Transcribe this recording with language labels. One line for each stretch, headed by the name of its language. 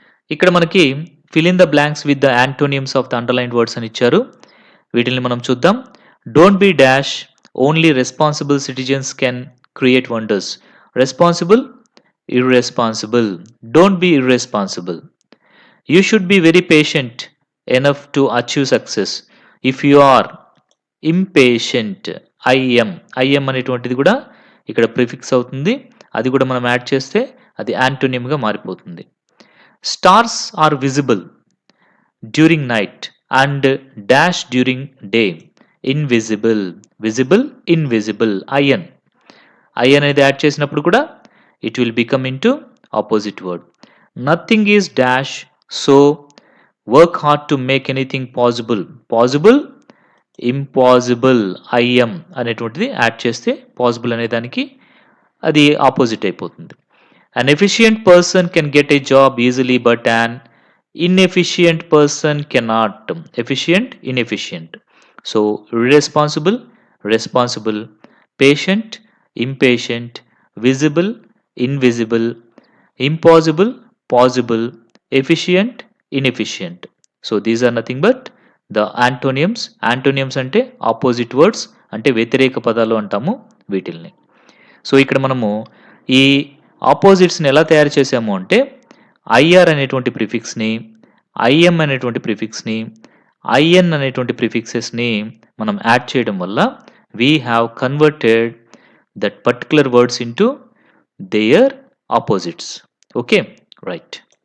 Telugu: ఇక్కడ మనకి
English: fill in the blanks with the antonyms of the underlined words
Telugu: అని ఇచ్చారు. వీటిని మనం చూద్దాం.
English: Don't be dash, only responsible citizens can create wonders. Responsible, irresponsible. Don't be irresponsible. You should be very patient enough to achieve success. If you are impatient, im
Telugu: అనేటువంటిది కూడా ఇక్కడ
English: Prefix అవుతుంది.
Telugu: అది కూడా మనం యాడ్ చేస్తే అది యాంటోనియంగా మారిపోతుంది.
English: Stars are visible during night and dash during day. Invisible, visible, invisible. I
Telugu: అనేది యాడ్ చేసినప్పుడు కూడా
English: it will become into opposite word. Nothing is dash, so work hard to make anything possible. Possible, impossible.
Telugu: im అనేటువంటిది add చేస్తే possible అనే దానికి అది opposite అయిపోతుంది.
English: An efficient person can get a job easily, but an inefficient person cannot. Efficient, inefficient. So irresponsible, responsible. Patient, impatient. Visible, invisible. Impossible, possible. Efficient, inefficient. So these are nothing but the antonyms.
Telugu: Antonyms అంటే opposite words, అంటే వ్యతిరేక పదాలు అంటాము వీటిల్ని. So ఇక్కడ మనము ఈ ఆపోజిట్స్ని ఎలా తయారు చేసాము అంటే ఐఆర్ అనేటువంటి ప్రిఫిక్స్ని, ఐఎం అనేటువంటి ప్రిఫిక్స్ని, ఐఎన్ అనేటువంటి ప్రిఫిక్సెస్ని మనం యాడ్ చేయడం వల్ల
English: We have converted that particular words into their opposites.
Telugu: Okay, right.